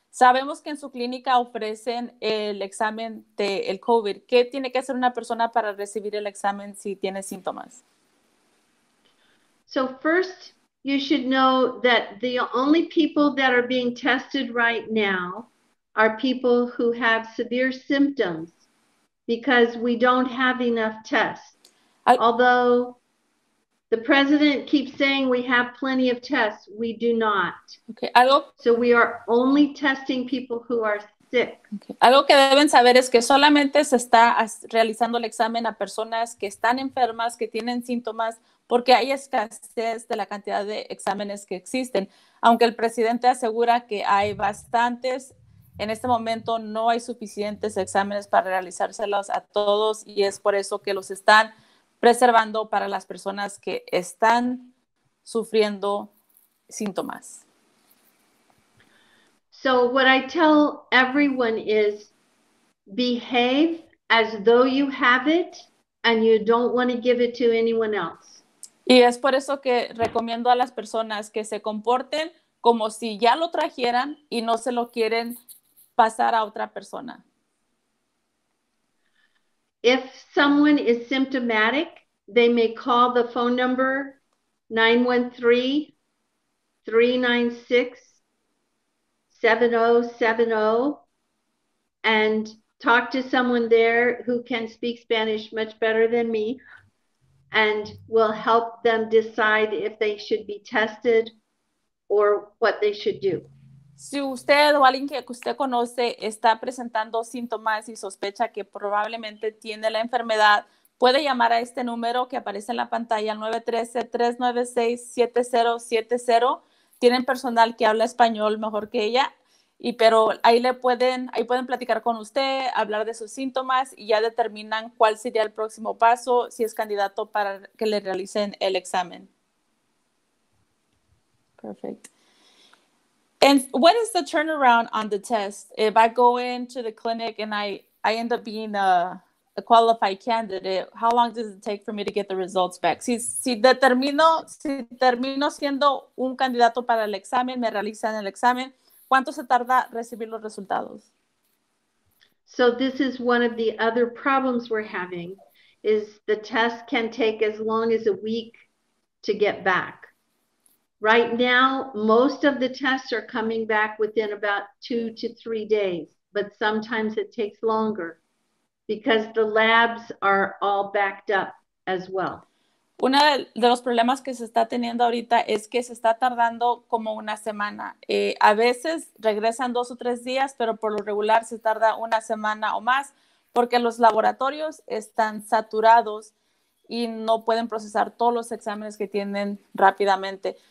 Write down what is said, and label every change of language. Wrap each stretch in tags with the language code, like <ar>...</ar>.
<es>Sabemos que en su clínica ofrecen el examen del COVID. ¿Qué tiene que hacer una persona para recibir el examen si tiene síntomas?</es> <en>So first, you should know that the only people that are being tested right now are people who have severe symptoms because we don't have enough tests. Although the president keeps saying we have plenty of tests, we do not. Okay. So we are only testing people who are sick. Okay.</en> <es>Algo que deben saber es que solamente se está realizando el examen a personas que están enfermas, que tienen síntomas, porque hay escasez de la cantidad de exámenes que existen. Aunque el presidente asegura que hay bastantes, en este momento no hay suficientes exámenes para realizárselos a todos y es por eso que los están preservando para las personas que están sufriendo síntomas.</es> <en>So what I tell everyone is behave as though you have it and you don't want to give it to anyone else.</en> <es>Y es por eso que recomiendo a las personas que se comporten como si ya lo trajeran y no se lo quieren pasar a otra persona.</es> <en>If someone is symptomatic, they may call the phone number 913-396-7070 and talk to someone there who can speak Spanish much better than me and will help them decide if they should be tested or what they should do.</en> <es>Si usted o alguien que usted conoce está presentando síntomas y sospecha que probablemente tiene la enfermedad, puede llamar a este número que aparece en la pantalla, 913-396-7070. Tienen personal que habla español mejor que ella, pero ahí pueden platicar con usted, hablar de sus síntomas y ya determinan cuál sería el próximo paso si es candidato para que le realicen el examen.</es> <en>Perfect. And what is the turnaround on the test? If I go into the clinic and I end up being a qualified candidate, how long does it take for me to get the results back?</en> <es>Si termino siendo un candidato para el examen, me realizan el examen, ¿cuánto se tarda recibir los resultados?</es> <en>So this is one of the other problems we're having, is the test can take as long as a week to get back. Right now, most of the tests are coming back within about 2 to 3 days, but sometimes it takes longer because the labs are all backed up as well.</en> <es>Uno de los problemas que se está teniendo ahorita es que se está tardando como una semana. A veces regresan 2 o 3 días, pero por lo regular se tarda una semana o más porque los laboratorios están saturados y no pueden procesar todos los exámenes que tienen rápidamente.</es>